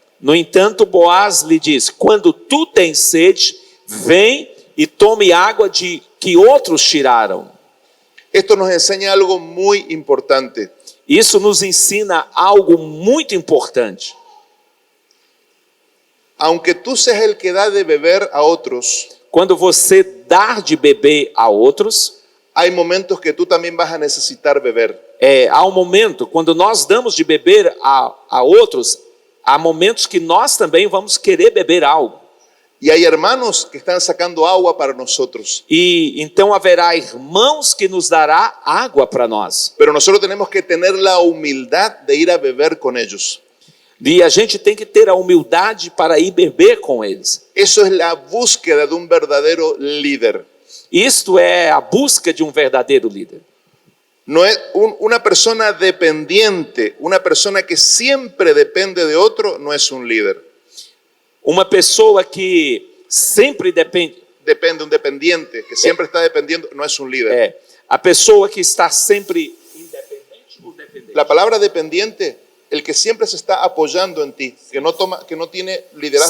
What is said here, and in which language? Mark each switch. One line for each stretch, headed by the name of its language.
Portuguese: No entanto, Boaz lhe diz: quando tu tens sede, vem e tome água de que outros tiraram.
Spanish: Esto nos enseña algo muy importante.
Portuguese: Isso nos ensina algo muito importante.
Spanish: Aunque tú seas el que da de beber a otros,
Portuguese: Quando você dar de beber a outros,
Spanish: hay momentos que tú también vas a necesitar beber.
Portuguese: há um momento, quando nós damos de beber a outros, há momentos que nós também vamos querer beber algo.
Spanish: Y hay hermanos que están sacando agua para nosotros.
Portuguese: E então haverá irmãos que nos dará água para nós.
Spanish: Pero nosotros tenemos que tener la humildad de ir a beber con ellos.
Portuguese: E a gente tem que ter a humildade para ir beber com eles.
Spanish: Eso es la búsqueda de un verdadero líder.
Portuguese: Isto é a busca de um verdadeiro líder.
Spanish: No es una persona dependiente, una persona que siempre depende de otro, no es un líder.
Portuguese: Uma pessoa que sempre depende.
Spanish: Un dependiente, que siempre está dependiendo, no es un líder.
Portuguese: A pessoa que está sempre independente ou dependente?
Spanish: La palabra dependiente, el que siempre se está apoyando en ti, que no tiene liderazgo